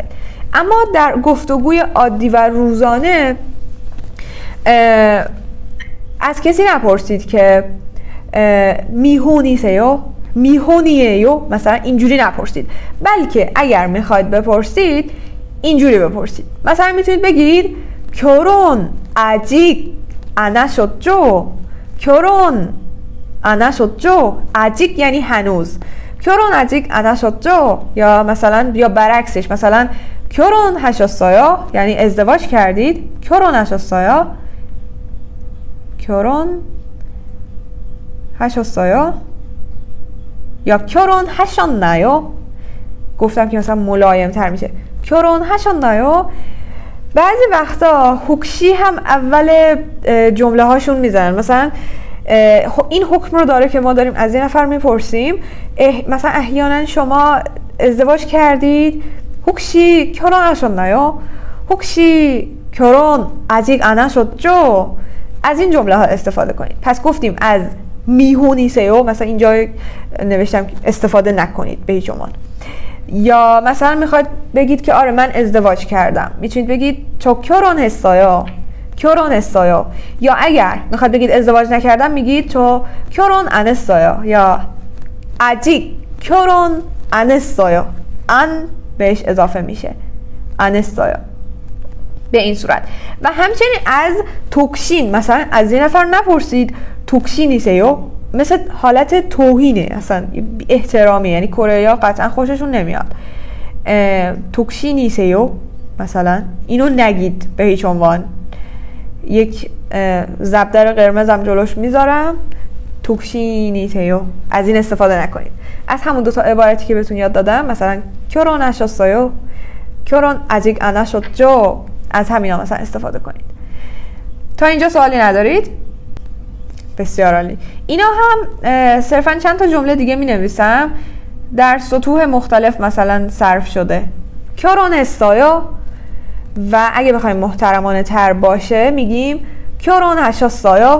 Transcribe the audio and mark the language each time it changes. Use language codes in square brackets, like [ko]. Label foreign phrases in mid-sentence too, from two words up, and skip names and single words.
[fa] اما در گفتگوی عادی و روزانه از کسی نپرسید که [ko] 미혼이세요, 미혼이에요 [fa] مثلا اینجوری نپرسید، بلکه اگر میخواید بپرسید اینجوری بپرسید. مثلا میتونید بگید [ko] 결혼 아직 안 하셨죠؟ 결혼 안 하셨죠؟ 아직 [fa] یعنی هنوز. [ko] 결혼 아직 안 하셨죠؟ [fa] یا مثلا یا برعکسش، مثلا [ko] 결혼 하셨어요؟ [fa] یعنی ازدواج کردید. [ko] 결혼 하셨어요؟ 결혼 하셨어요؟ یا 결혼 하셨나요؟ [fa] گفتم که مثلا ملایم تر میشه. [ko] 결혼 하셨나요؟ [fa] بعضی وقتا هوکشی هم اول جمله هاشون میزنن. مثلا این حکم رو داره که ما داریم از این نفر میپرسیم، مثلا احیانا شما ازدواج کردید، [ko] 혹시 결혼 하셨나요? هوکشی 결혼 아직 안 하셨죠؟ [fa] از این جمله ها استفاده کنید. پس گفتیم از میهونیسیو مثلا اینجا نوشتم استفاده نکنید به هیچ عنوان. یا مثلا میخواد بگید که آره من ازدواج کردم، میتونید بگید [ko] 저 결혼했어요? 결혼했어요. [fa] یا اگر میخواد بگید ازدواج نکردم میگید [ko] 저 결혼 안 했어요. یا 아직 결혼 안 했어요. [fa] 안 بهش اضافه میشه. [ko] 안 했어요. [fa] به این صورت. و همچنین از توکشین، مثلا از این نفر نپرسید توکشینیسیو، مثل حالت توهینه، اصلا احترامی، یعنی کره‌ای‌ها قطعا خوششون نمیاد. توکشینیسیو مثلا اینو نگید به هیچ عنوان. یک زبدر قرمزم جلوش میذارم، توکشینیسیو، از این استفاده نکنید. از همون دو تا عبارتی که بهتون یاد دادم، مثلا [ko] 결혼 하셨어요؟ [fa] 결혼 아직 안 하셨죠؟ از همینا مثلا استفاده کنید. تا اینجا سوالی ندارید؟ بسیار عالی. اینا هم صرفا چند تا جمله دیگه می نویسم در سطوح مختلف مثلا صرف شده. 결혼했어요؟ و اگه بخوایم محترمانه تر باشه میگیم 결혼하셨어요؟